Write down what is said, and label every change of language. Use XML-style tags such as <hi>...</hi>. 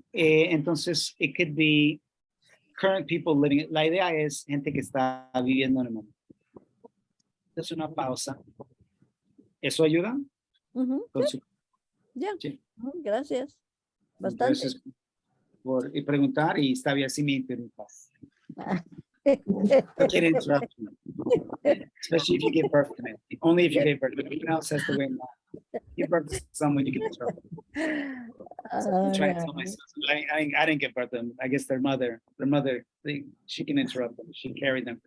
<en>Entonces, it could be current people living.</en> <es>La idea es gente que está viviendo en el mundo. Es una pausa. ¿Eso ayuda? Sí. Ya. Sí. Gracias. Bastante. Entonces, por preguntar y está bien si me interrumpas.</es> <en>I can't interrupt you. Especially if you give birth to me. Only if you gave birth to me. Everyone else has to wait. Give birth to someone, you can interrupt. I'm trying to tell myself. I didn't give birth to them. I guess their mother, she can interrupt them. She carried them.</en>